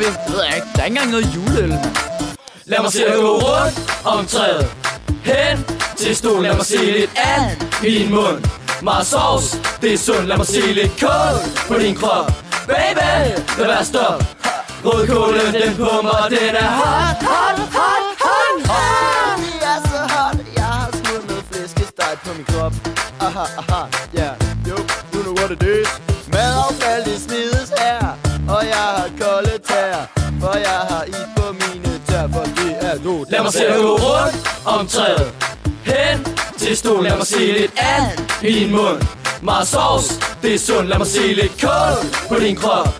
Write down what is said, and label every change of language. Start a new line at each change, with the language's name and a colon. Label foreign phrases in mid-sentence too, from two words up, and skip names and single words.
Danish: Jeg ved ikke, der er ikke engang noget juleøl. Lad mig se dig gå rundt om træet, hen til stolen, lad mig se lidt and i din mund. Meget sovs, det er sundt, lad mig se lidt kål på din krop. Baby, lad være stop. Rødkålen, den pumper, den er hot, hot, hot, hot, hot. det er så hot, jeg har smurt noget flæskesteg på min krop. Aha, aha, ja, jo,
English: you know what it is.
Danish: Madaffald, det smides her, og jeg har kolde tær, for jeg har is på mine tær, for det er nu. Lad mig se dig gå rundt om træet, hen til stolen, lad mig se lidt and i din mund. Meget sovs, det er sundt, lad mig se lidt kål på din krop.